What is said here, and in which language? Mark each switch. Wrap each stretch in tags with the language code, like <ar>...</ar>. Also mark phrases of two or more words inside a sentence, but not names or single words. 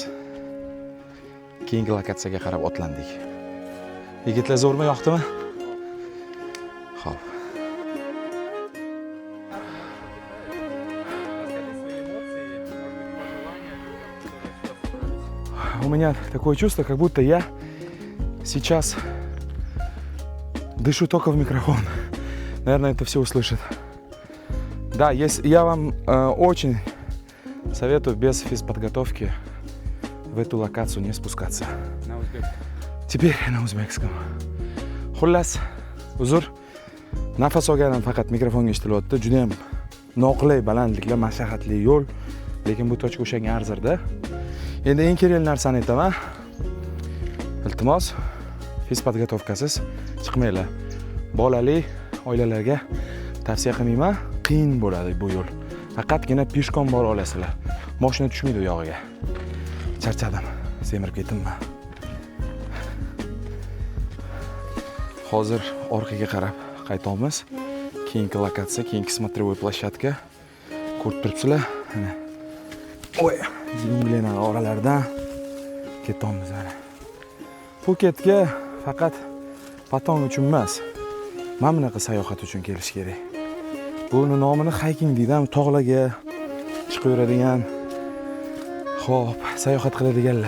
<uz>Keyingi lokatsiyaga qarab otlandik. Yigitlar zo'rmi, yoqdimi? Xo'p.</uz> <ru>У меня такое чувство, как будто я сейчас дышу только в микрофон. Наверное, это все услышат. Да, я вам очень советую без физподготовки в эту локацию не спускаться. На узбекском. Теперь на узбекском.</ru> <uz>Xullas, uzr. Nafas olganim faqat mikrofonga eshitilyapti. Juda ham noqulay balandliklar, mashaqqatli yo'l, lekin bu tochka o'shanga arzirda. Endi eng kerakli narsani aytaman. Iltimos, fizpodgotovkasiz chiqmanglar. Bolali oilalarga tavsiya qilmayman. Qiyin bo'ladi bu yo'l. Faqatgina peshkom bora olasizlar. Mashina tushmaydi u yog'iga. Charchadim. Semirib ketdimmi? Hozir orqaga qarab qaytamiz. Keyingi lokatsiya, keyingi</uz> <ru>смотровой площадка.</ru> <uz>Ko'rib turibsizlar. Mana. Oy, junglelar oralaridan ketamiz mana. Puketga faqat patong uchun emas, mana bunaqa sayohat uchun kelish kerak. Buni nomini hiking deydi, tog'larga chiqib yuradigan, xo'p, sayohat qiladiganlar.</uz>